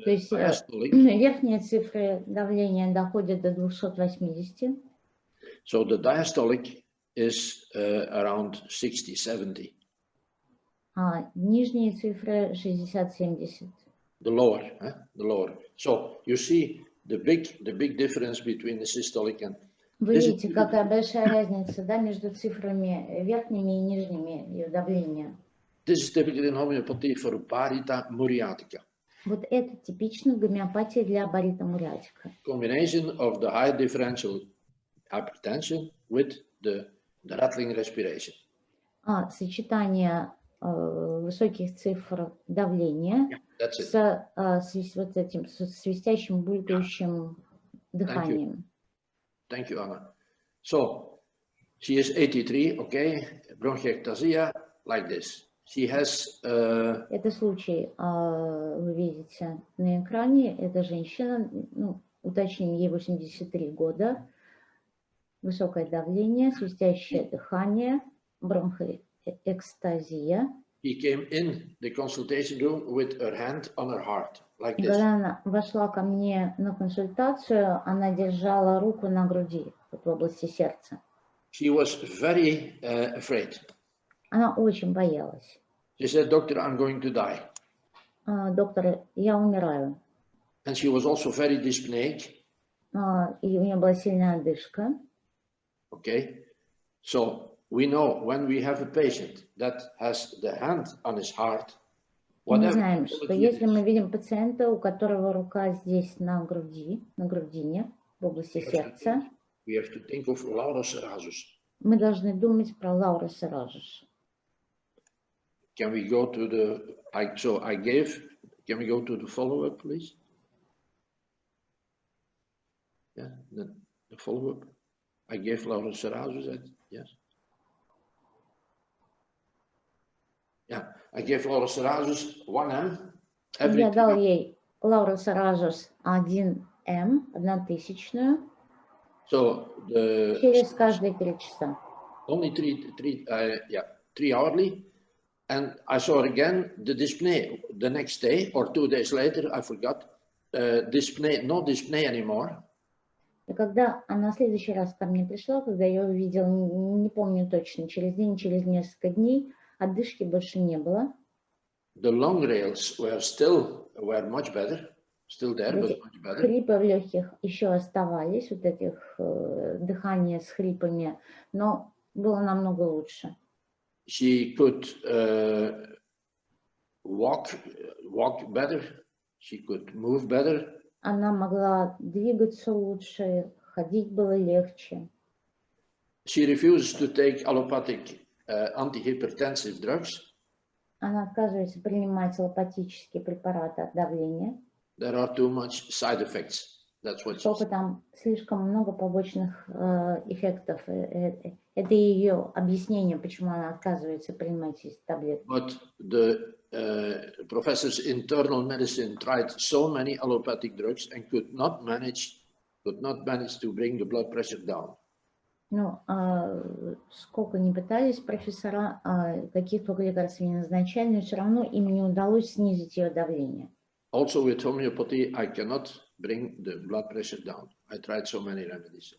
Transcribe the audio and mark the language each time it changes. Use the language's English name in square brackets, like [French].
[Russian] То есть верхние цифры давления доходят до 280. [English] So the diastolic is around 60-70. [Russian] Нижние цифры 60-70. [English] The lower. So you see the big difference between the systolic and. [Russian] Вы видите, какая большая разница, да, между цифрами верхними и нижними ее давления. [English] This is typical in homeopathy for Barita muriatica. [Russian] Вот это типично в гомеопатии для барита муриатика. [English] Combination of the high differential hypertension with the rattling respiration. [Russian] Сочетание высоких цифр давления с вот этим свистящим, булькающим дыханием. [English] Thank you, Anna. So, she is 83, okay, bronchiectasia, like this. She has... [Russian] Это случай, вы видите на экране, это женщина, ну, уточним, ей 83 года, высокое давление, свистящее дыхание, бронхоэкстазия. [English] She came in the consultation room with her hand on her heart, like this. [Russian] Когда она вошла ко мне на консультацию, она держала руку на груди, вот в области сердца. [English] She was very afraid. [Russian] Она очень боялась. [English] She said, "Doctor, I'm going to die." [Russian] Доктор, я умираю. [English] And she was also very dyspneic. [Russian] И у нее была сильная одышка. [English] Okay, so we know when we have a patient that has the hand on his heart. [Russian] Мы знаем, что если мы видим пациента, у которого рука здесь на груди, на грудине, в области сердца, [English] we have to think of Laurocerasus. [Russian] Мы должны думать про Laurocerasus. [English] Can we go to the? Can we go to the follow-up, please? Yeah, the follow-up. I gave Laurocerasus. Yes. Yeah, I gave Laurocerasus 1M. [Russian] Я дал ей Laurocerasus 1M, 1000. [English] So [Russian] через каждые 3 часа. [English] Only 3 hourly. And I saw again the dyspnea the next day or 2 days later, I forgot, dyspnea, no dyspnea anymore. [Russian] И когда она в следующий раз ко мне пришла, когда я увидела, не помню точно, через день, через несколько дней, одышки больше не было. [English] The lung rails were much better, still there, but much better. [Russian] Хрипы в легких еще оставались, вот этих дыхания с хрипами, но было намного лучше. [English] She could walk better. She could move better. [Russian] Она могла двигаться лучше, ходить было легче. [English] She refuses to take allopathic antihypertensive drugs. [Russian] Она отказывается принимать аллопатические препараты от давления. [English] There are too much side effects. That's what she [Russian] Поскольку [English] said. [Russian] там слишком много побочных эффектов. Это ее объяснение, почему она отказывается принимать эти таблетки. [English] But the professors in internal medicine tried so many allopathic drugs and could not manage to bring the blood pressure down. [Russian] Ну, сколько ни пытались профессора, каких только лекарств не назначали, но все равно им не удалось снизить ее давление. [English] Also with homeopathy, I cannot bring the blood pressure down. I tried so many remedies.